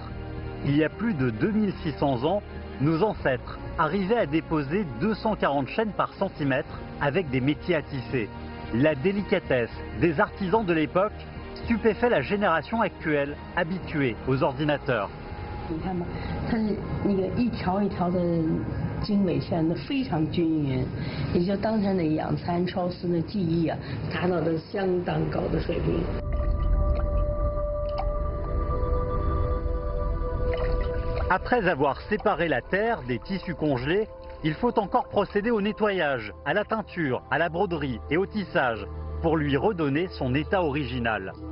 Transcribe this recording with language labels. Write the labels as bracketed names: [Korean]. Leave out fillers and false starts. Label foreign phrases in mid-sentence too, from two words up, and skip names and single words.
[French] Il y a plus de 2600 ans, nos ancêtres arrivaient à déposer 240 chaînes par centimètre avec des métiers à tisser. La délicatesse des artisans de l'époque stupéfait la génération actuelle habituée aux ordinateurs. [Chinese] 你看吧，它那个一条一条的经纬线的非常均匀，也就当前的养蚕超丝的技艺啊，达到了相当高的水平。 [French] Après avoir séparé la terre des tissus congelés, il faut encore procéder au nettoyage, à la teinture, à la broderie et au tissage, pour lui redonner son état original.